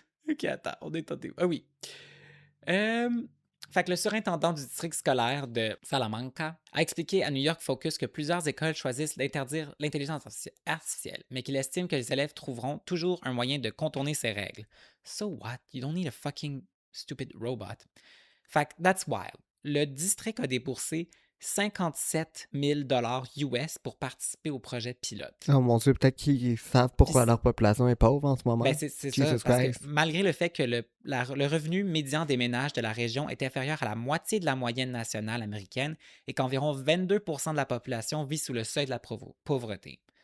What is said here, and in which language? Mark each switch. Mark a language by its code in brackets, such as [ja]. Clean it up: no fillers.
[fr] Ok, attends, on est tenté. Ah oui. Fait que le surintendant du district scolaire de Salamanca a expliqué à New York Focus que plusieurs écoles choisissent d'interdire l'intelligence artificielle, mais qu'il estime que les élèves trouveront toujours un moyen de contourner ces règles. [en] So what? You don't need a fucking stupid robot. [fr] Fait que [en] that's wild. [fr] Le district a déboursé 57 000 US pour participer au projet pilote. Oh mon Dieu, peut-être qu'ils savent pourquoi leur population est pauvre en ce moment. Ben c'est ça, parce que malgré le fait que le revenu médian des ménages de la région est inférieur à la moitié de la moyenne nationale américaine et qu'environ 22% de la population vit sous le seuil de la pauvreté.